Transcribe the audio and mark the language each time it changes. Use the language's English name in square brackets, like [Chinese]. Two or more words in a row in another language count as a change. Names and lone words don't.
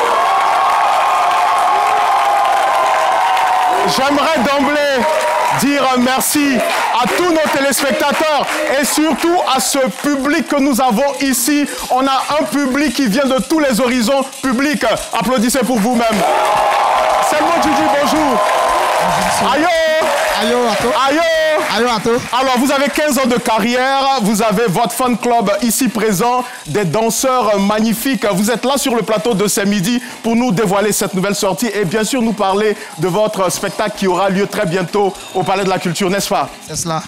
[French] J'aimerais d'emblée dire merci à tous nos téléspectateurs et surtout à ce public que nous avons ici. On a un public qui vient de tous les horizons publics. Applaudissez pour vous-même. Salmo Gigi, bonjour. Ayo. Ayo, Ato. Ayo. Ayo, Ato. Alors, vous avez 15 ans de carrière, vous avez votre fan club ici présent, des danseurs magnifiques. Vous êtes là sur le plateau de Saint-Midi pour nous dévoiler cette nouvelle sortie et bien sûr nous parler de votre spectacle qui aura lieu très bientôt au Palais de la Culture, n'est-ce pas? C'est cela.